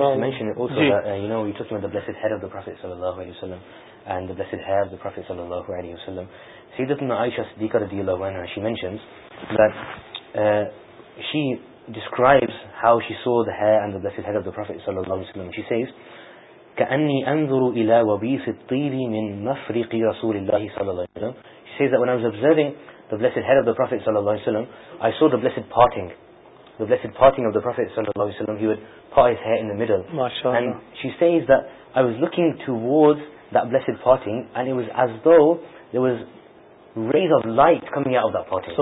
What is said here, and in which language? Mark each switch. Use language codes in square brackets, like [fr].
[en] To mention it also, that, you know, we're talking about the blessed hair of the Prophet sallallahu alayhi wasallam and the blessed hair of the Prophet sallallahu alayhi wasallam. Sayyidatuna Aisha Siddiqa radiallahu anha, she mentions that she describes how she saw the hair and the blessed head of the Prophet sallallahu alaihi wasallam. She says, [ar] كَأَنِّي أَنْظُرُ إِلَى وَبِيثِ الطِّيْبِ مِنْ مَفْرِقِ رَسُولِ اللَّهِ sallallahu alaihi wasallam. [en] She says that when I was observing the blessed head of the Prophet sallallahu alaihi wasallam, I saw the blessed parting. The blessed parting of the Prophet sallallahu alaihi wasallam, he would part his hair in the middle. MashaAllah. And she says that I was looking towards that blessed parting and it was as though there was rays of light coming out of that parting.